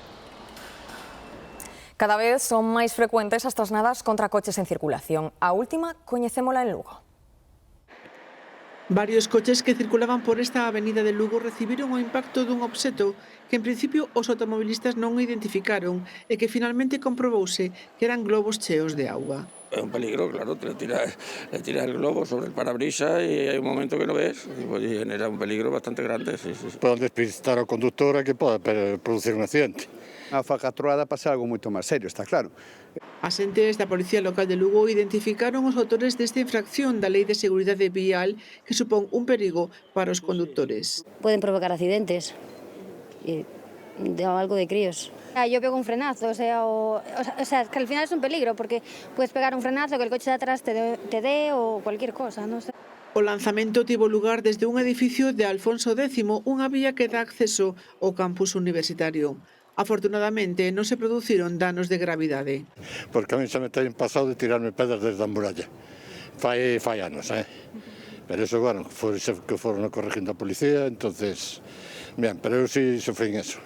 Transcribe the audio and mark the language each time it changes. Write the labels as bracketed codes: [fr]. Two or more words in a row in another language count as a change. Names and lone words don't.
[gl] Cada vez son máis frecuentes as trasnadas contra coches en circulación. A última coñecémola en Lugo. Varios coches que circulaban por esta avenida de Lugo recibiron o impacto dun obxeto que en principio os automobilistas non identificaron e que finalmente comprobouse que eran globos cheos de auga. [es] É un peligro, claro, le tiras el globo sobre el parabrisa y hay un momento que no ves y genera un peligro bastante grande. Sí. [gl] Poden despistar ao conductor e que pode producir un accidente. A falcatrurada pasa algo moito máis serio, está claro. As entes da Policía Local de Lugo identificaron os autores desta infracción da Lei de Seguridade Vial que supón un perigo para os condutores. [es] Pueden provocar accidentes e algo de críos. Yo pego un frenazo, o sea, que al final es un peligro porque puedes pegar un frenazo que el coche de atrás te dé o cualquier cosa, no sé. [gl] O lanzamento tivo lugar desde un edificio de Alfonso X, unha vía que dá acceso ao campus universitario. Afortunadamente, non se produciron danos de gravidade. Porque a mí xa me ten pasado de tirarme pedras desde a muralla. Fai anos, Pero eso, bueno, que foron corrigindo a policía, [es] entonces, bien, [gl] pero eu sí sofrín eso.